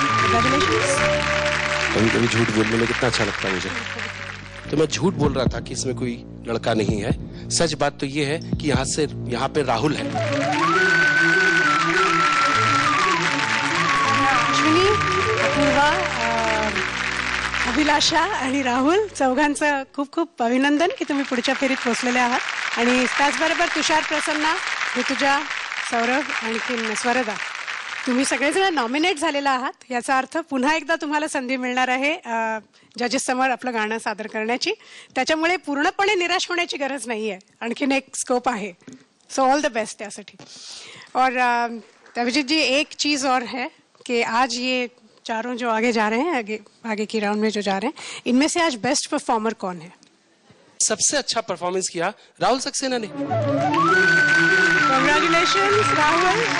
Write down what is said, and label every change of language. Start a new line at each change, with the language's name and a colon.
Hindi: कभी कभी झूठ बोलने में कितना अच्छा लगता है मुझे. तो मैं झूठ बोल रहा था कि इसमें कोई लड़का नहीं है. सच बात तो ये है कि यहाँ पे राहुल है.
Marathi: अश्विनी, अपूर्वा, अभिलाषा आणि राहुल चौघांचं खूप खूप अभिनंदन की तुम्ही पुढच्या फेरीत पोहोचलेले आहात. आणि त्याचबरोबर तुषार, प्रसन्ना, ऋतुजा, सौरभ आणखी स्वरदा, तुम्ही सगळेजण नॉमिनेट झालेला आहात. याचा अर्थ पुन्हा एकदा तुम्हाला संधी मिळणार आहे जजेस समोर आपलं गाणं सादर करण्याची. त्याच्यामुळे पूर्णपणे निराश होण्याची गरज नाहीये, आणखीन एक स्कोप आहे.
English: so all the best
Marathi: त्यासाठी.
Hindi: और अभिजीत जी, एक चीज और है कि आज ये चारों जो आगे जा रहे हैं, आगे की राउंड में जो जा रहे हैं, इनमें से आज बेस्ट परफॉर्मर कौन है? सबसे अच्छा परफॉर्मेंस किया राहुल सक्सेना ने. कांग्रेचुलेशंस राहुल.